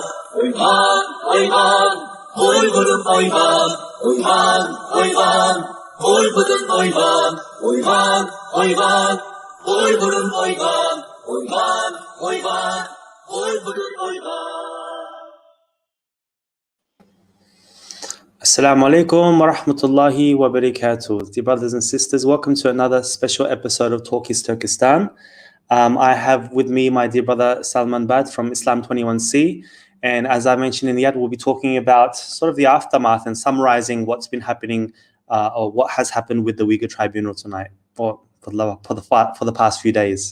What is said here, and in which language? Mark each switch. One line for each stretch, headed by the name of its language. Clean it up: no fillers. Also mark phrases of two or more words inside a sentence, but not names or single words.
Uyghur: Oygan, Uygur'um oygan, Uygur'um oygan, Uygur'um oygan, Uygur'um oygan.
Arabic: السلام عليكم ورحمة الله وبركاته.
English: Dear brothers and sisters, welcome to another special episode of Talk is Turkestan. I have with me my dear brother Salman Bad from Islam 21C. And as I mentioned in the ad, we'll be talking about sort of the aftermath and summarizing what's been happening or what has happened with the Uyghur Tribunal tonight or for the past few days.